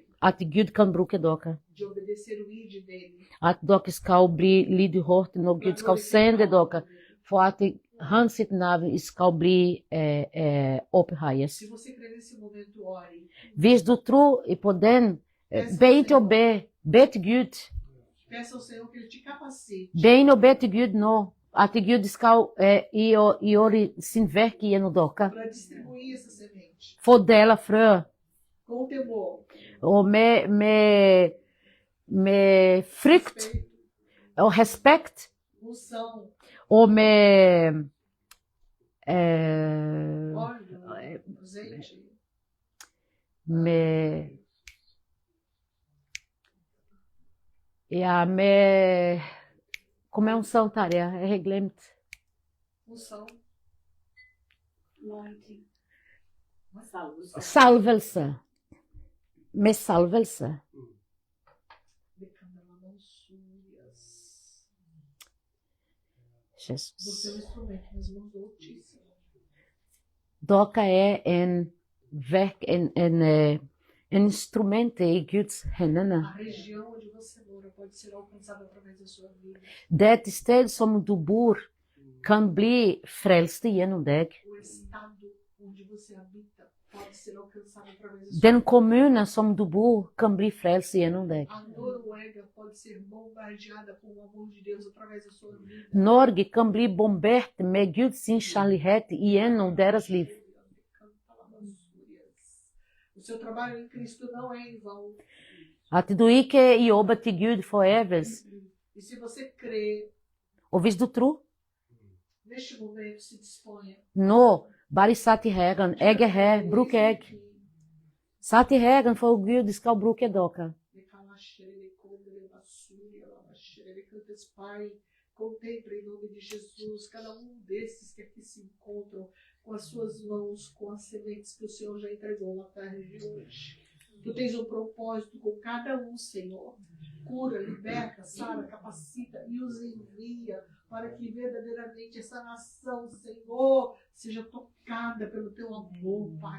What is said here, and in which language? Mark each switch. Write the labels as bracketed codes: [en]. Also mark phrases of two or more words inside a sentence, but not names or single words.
[no] At Gud kan bruke dere. [pt] de obedecer o id dele. [no] At dere skal bli lydhørt når Gud skal sende dere. For at hans sitt navn skal bli opphøyet. [pt] Se você crer nesse momento, ore. [no] Hvis du tror på den, be til å be. Be til Gud. [pt] Peça ao Senhor que ele te capacite [no] Be og be til Gud nå. At Gud skal gjøre sin verk gjennom dere. [pt] para distribuir essa semente [no] Fordele frø. [pt] com temor, [no] Og med frykt [pt] respeito, [no] og respekt. [pt] unção, [no] Og med [pt] óleo, azeite. [no] med med [pt] como é unção, [no] Tária? Jeg har glemt. [pt] Unção. [no] Salvelse. Med salvelse. Jesus. [pt] Você é um instrumento nas mãos do Altíssimo. [no] Dere er en instrument i Guds hender. [pt] A região onde você mora pode ser alcançada através da sua vida. [no] Det sted som du bor kan bli frelst gjennom deg. [pt] O estado onde você habita pode ser alcançado através da sua [no] Den [pt] vida. [no] kommune som du bor kan bli frelst gjennom deg. [pt] A Noruega pode ser bombardeada com o amor de Deus através da sua vida. [no] Norge kan bli bombert med Guds kjærlighet gjennom deres liv. [pt] O seu trabalho em Cristo não é em vão. [no] At du ikke jobber til Gud for evig. [pt] E se você crê, [no] Og hvis du tror, [pt] neste momento se disponha. [no] nå, bare satt i Herren. Jeg er her, bruk jeg. Satt i Herren for Gud skal bruke dere. [pt] Pai, contemple em nome de Jesus cada desses que aqui se encontram com as suas mãos, com as sementes que o Senhor já entregou na tarde de hoje. Tu tens um propósito com cada Senhor. Cura, liberta, sara, capacita e os envia para que verdadeiramente essa nação, Senhor, seja tocada pelo teu amor, Pai.